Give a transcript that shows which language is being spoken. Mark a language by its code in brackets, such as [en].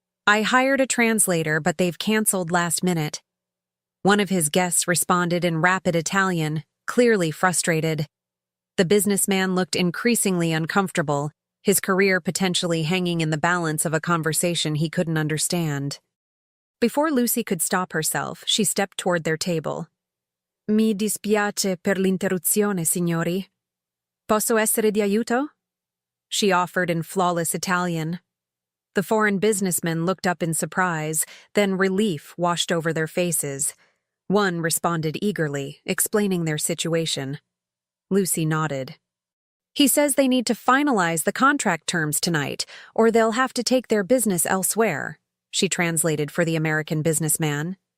[en] "I hired a translator, but they've canceled last minute." One of his guests responded in rapid Italian, clearly frustrated. The businessman looked increasingly uncomfortable, his career potentially hanging in the balance of a conversation he couldn't understand. Before Lucy could stop herself, she stepped toward their table. [it] "Mi dispiace per l'interruzione, signori. Posso essere di aiuto?" [en] she offered in flawless Italian. The foreign businessmen looked up in surprise, then relief washed over their faces. One responded eagerly, explaining their situation. Lucy nodded. "He says they need to finalize the contract terms tonight, or they'll have to take their business elsewhere," she translated for the American businessman.